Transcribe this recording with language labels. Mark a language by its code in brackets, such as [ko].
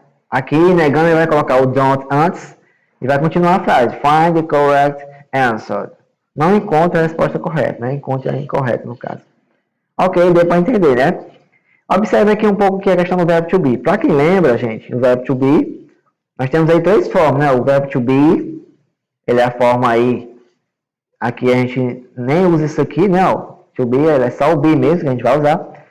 [pt] Aqui, negando, ele vai colocar o don't antes e vai continuar a frase. [en] Find the correct answer. [pt] Não encontre a resposta correta, né? Encontre a incorreta, no caso. Ok, deu para entender, né? Observe aqui um pouco que é a questão do verbo to be. Para quem lembra, gente, o verbo to be, nós temos aí três formas, né? O verbo to be, ele é a forma aí. Aqui a gente nem usa isso aqui, né? O to be, ele é só o be mesmo que a gente vai usar.